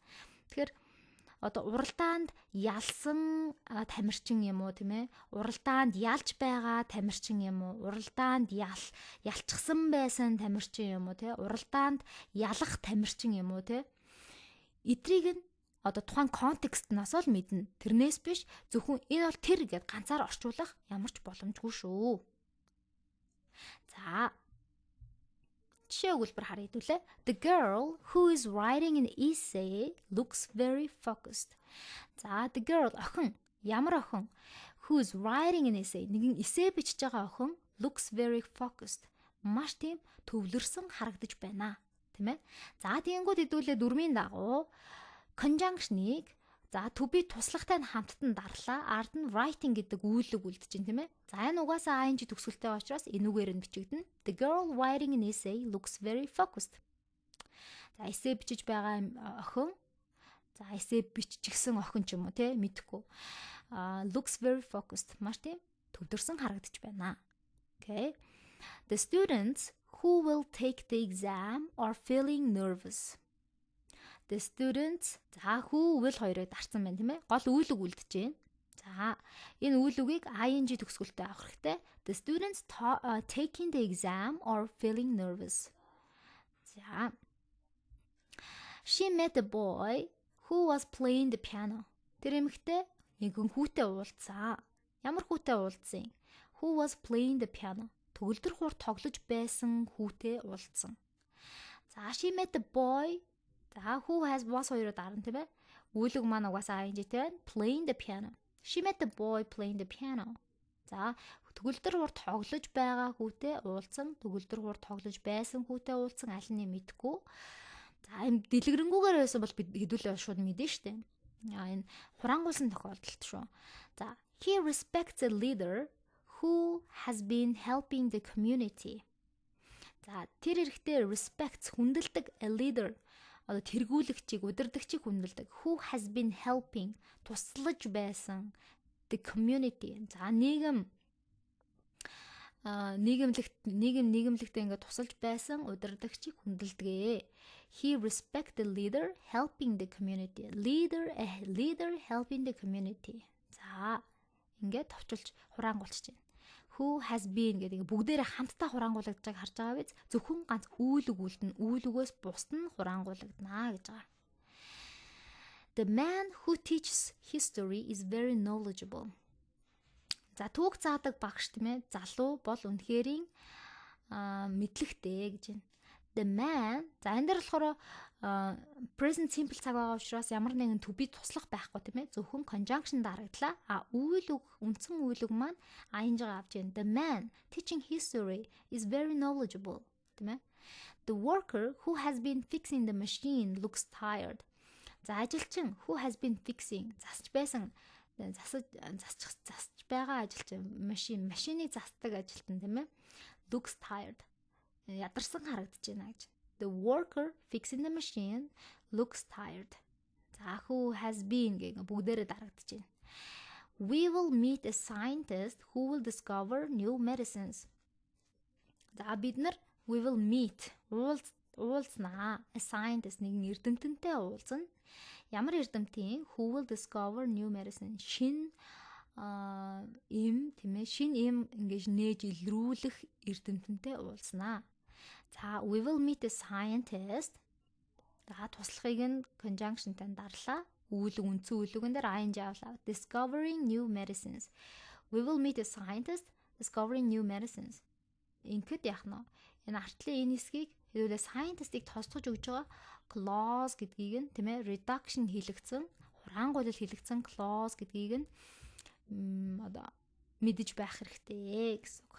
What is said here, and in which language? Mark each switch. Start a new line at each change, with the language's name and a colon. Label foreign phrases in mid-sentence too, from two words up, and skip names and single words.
Mongolian: Тэгэхээр одоо уралдаанд ялсан тамирчин юм уу тийм ээ? Уралдаанд ялж байгаа тамирчин юм уу? Уралдаанд ялчсан байсан тамирчин юм уу тийм ээ? Уралдаанд ялах тамирчин юм уу тийм ээ? Эдрийг нь одоо тухайн контекстнаас л мэднэ. Тэрнээс биш зөвхөн энэ бол тэр гэд ганцаар орчуулах ямар ч боломжгүй шүү. За жишээ өгүүлбэр харъя хэдүүлээ.
English: The girl who is writing an essay looks very focused. За the girl
Mongolian: охин, ямар охин
English: who is writing an essay
Mongolian: нэгэн эссе бичиж байгаа охин
English: looks very focused.
Mongolian: Маш тийм төвлөрсөн харагдаж байна. Тийм ээ. За тэгэнгүүт хэдүүлээ дөрмийн дагуу conjunction-ыг за
English: to be
Mongolian: туслагтай нь хамттан дарлаа. Ард нь writing гэдэг үйл үг үлдэж байна тийм ээ. За энэ угаасаа ing төгсгөлтэй учраас энүүгээр нь бичигдэнэ.
English: The girl writing an essay looks very focused.
Mongolian: За эссе бичиж байгаа охин. За эссе биччихсэн охин ч юм уу тийм мэдэхгүй.
English: Looks very focused.
Mongolian: Маш тийм төвлөрсөн харагдаж байна.
English: Okay. The students who will take the exam are feeling nervous. The students
Mongolian: за
English: who will
Mongolian: хоёрыг дарсан байна тийм ээ. Гол үйл үг үлдэж байна. За энэ үйл үгийг ing төгсгөлтэй авах хэрэгтэй.
English: The students taking the exam are feeling nervous. За she met a boy who was playing the piano.
Mongolian: Тэр эмэгтэй нэгэн хүүтэй уулзсан. Ямар хүүтэй уулзсан?
English: Who was playing the piano.
Mongolian: Төгөлдөр хуур тоглож байсан хүүтэй уулзсан.
English: За she met a boy. За who has was
Mongolian: хоёроо дарна тийм ээ. Үйл үг маань угаасаа ing тийм
English: playing the piano. She met the boy playing the piano.
Mongolian: За төгөлдөр хуур тоглож байгаа хүүтэй уулзсан, төгөлдөр хуур тоглож байсан хүүтэй уулзсан аль нь мэдгүй. За энэ дэлгэрэнгүйгээр байсан бол бид хэдүүлээ шууд мэдэн штэ. Энэ хураангуулсан тохиолдолд шүү.
English: За he respects a leader who has been helping the community.
Mongolian: За тэр хэрэгтэй respects хүндэлдэг
English: a leader
Mongolian: одоо тэргүүлэгчийг, удирдагчийг хүндэлдэг.
English: Who has been helping
Mongolian: туслаж байсан
English: the community.
Mongolian: За нийгэмлэгтээ ингээд тусалж байсан удирдагчийг хүндэлдэг.
English: He respect the leader helping the community. Leader helping the community.
Mongolian: За ингээд товчулж хураангуулж байна.
English: Who has been
Mongolian: гэдэг бүгдээрээ хамтдаа хураангуулагдаж байгааг харж байгаа биз? Зөвхөн ганц үйл үг үлдэн, үйл үгээс бусд нь хураангуулагдана гэж байгаа.
English: The man who teaches history is very knowledgeable.
Mongolian: За түүх заадаг багш тийм ээ, залуу бол үнэхэрийн мэдлэгтэй гэж байна.
English: The man
Mongolian: за энэ дээр болохоор
English: present simple
Mongolian: цаг байгаа учраас ямар нэгэн
English: to be
Mongolian: туслах байхгүй тийм ээ. Зөвхөн conjunction дарагдлаа. Үйл үг, үндсэн үйл үг маань ing авч байна.
English: The man teaching history is very knowledgeable
Mongolian: тийм ээ.
English: The worker who has been fixing the machine looks tired.
Mongolian: За ажилчин
English: who has been fixing
Mongolian: засч байсан засч байгаа ажилчин машиныг засдаг ажилтан тийм ээ.
English: Looks tired.
Mongolian: Ядарсан харагдаж байна гэж.
English: The worker fixing the machine looks tired.
Mongolian: За
English: who has been
Mongolian: гэх бүгдээрээ дарагдаж байна.
English: We will meet a scientist who will discover new medicines.
Mongolian: За бид нар
English: we will meet
Mongolian: уулзнаа.
English: A scientist
Mongolian: нэгэн эрдэмтэнтэй уулзна. Ямар эрдэмтэн?
English: Who will discover new medicine?
Mongolian: Шин тийм ээ, шин им ингэж нээж илрүүлэх эрдэмтэнтэй уулзнаа.
English: За we will meet a scientist.
Mongolian: За туслахыг нь conjunctionтай дарлаа. Үндсэн үйлгэн дээр ing авлаа.
English: Discovering new medicines. We will meet a scientist discovering new medicines.
Mongolian: Ингээд яах нь? Энэ артлын энэ хэсгийг хэдүүлээ scientist-ыг тосгож өгж байгаа clause гэдгийг нь тийм ээ reduction хийлэгдсэн, хураангуйлал хийлэгдсэн clause гэдгийг нь одоо мэдэж байх хэрэгтэй гэсэн үг.